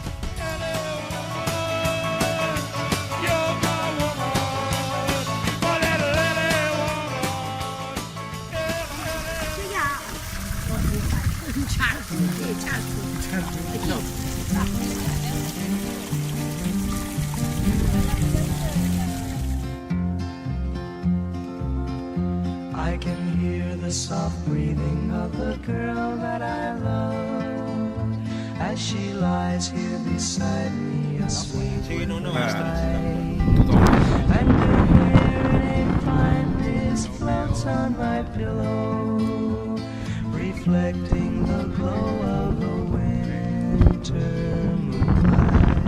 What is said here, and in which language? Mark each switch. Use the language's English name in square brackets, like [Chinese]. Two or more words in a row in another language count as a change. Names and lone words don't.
[Catalan] Què hi ha? Un xarco, sí, xarco. Aquí. [English] I can hear the soft breathing of the girl that I love as she lies here beside me, asleep with and her hair in a fine mist floats on my pillow, reflecting the glow of a winter moonlight.